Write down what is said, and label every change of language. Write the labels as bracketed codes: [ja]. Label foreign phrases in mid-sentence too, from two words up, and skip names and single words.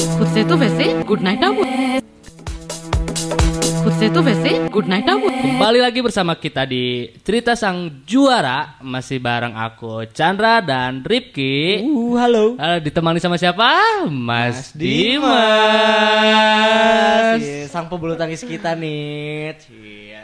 [id] खुद से तो वैसे गुड नाइट आउट खुद से तो वैसे गुड नाइट आउट Kembali lagi bersama kita di Cerita Sang Juara. Masih bareng aku Chandra dan Ripki. Halo. Ditemani sama siapa? Mas Dimas. Iya, sang pebulu tangkis kita nih. Iya.